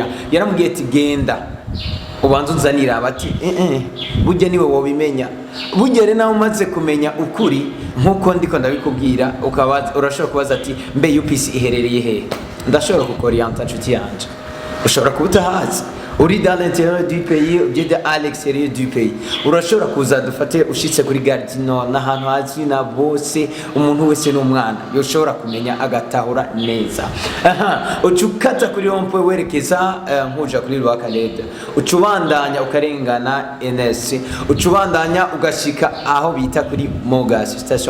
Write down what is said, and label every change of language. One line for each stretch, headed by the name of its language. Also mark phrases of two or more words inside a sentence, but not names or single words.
Rundi: yaramubwiye ati genda ubanza unzanira abati burya niwe wobimenya burya rero nawe umaze kumenya ukuri nkuko ndiko ndabikubwira ukabaza urashobora kubaza ati mbe UPC iherereye he ndashobora kukorienta nshuti yanje ushobora kubutahazi uri
French: dans l'intérieur du pays ou bien à l'extérieur du pays
Rundi: urashobora kuza dufate ushitse kuri Gardino n'ahantu hazwi na bose umuntu wese n'umwana yoshobora kumenya agatahura neza ucukata kuri rompo werekeza nkuja kuri Rwakaleda ucubandanya ukarengana NS ucubandanya ugashika aho bita kuri Mogas station